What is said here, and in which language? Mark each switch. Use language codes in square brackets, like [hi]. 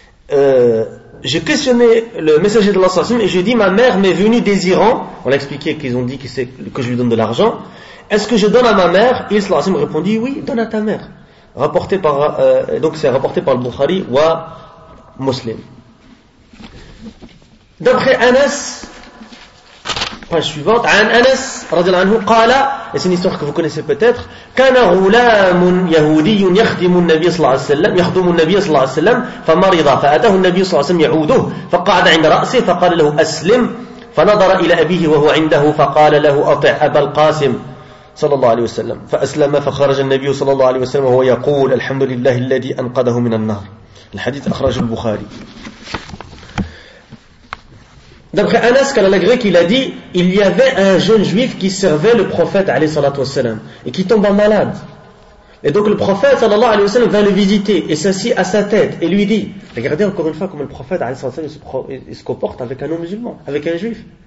[fr] Je questionnais le messager d'Allah sallallahu alayhi wa sallam et je lui ai dit, ma mère m'est venue désirant, on l'a expliqué qu'ils ont dit que je lui donne de l'argent, est-ce que je donne à ma mère? Il sallallahu alayhi wa sallam répondit, oui, donne à ta mère. Rapporté par, donc c'est rapporté par le Bukhari wa Muslim. D'après Anas, page suivante, An Anas, radiallahu anhu, qala, et c'est une histoire que vous connaissez peut-être, [ar] كان غلام يهودي يخدم النبي صلى الله عليه وسلم يخدم النبي صلى الله عليه وسلم فمرض فأتاه النبي صلى الله عليه وسلم يعوده فقعد عند رأسه فقال له أسلم فنظر إلى أبيه وهو عنده فقال له أطع أبا القاسم صلى الله عليه وسلم فأسلم فخرج النبي صلى الله عليه وسلم وهو يقول الحمد لله الذي أنقذه من النار. الحديث أخرجه البخاري. [fr] D'après Anas, qu'il a dit, il y avait un jeune juif qui servait le prophète alayhi salatu wassalam, et qui tomba malade. Et donc le prophète sallallahu alayhi wassalam vint le visiter et s'assit à sa tête et lui dit, regardez encore une fois comment le prophète alayhi salatu wassalam se comporte avec un non-musulman, avec un juif.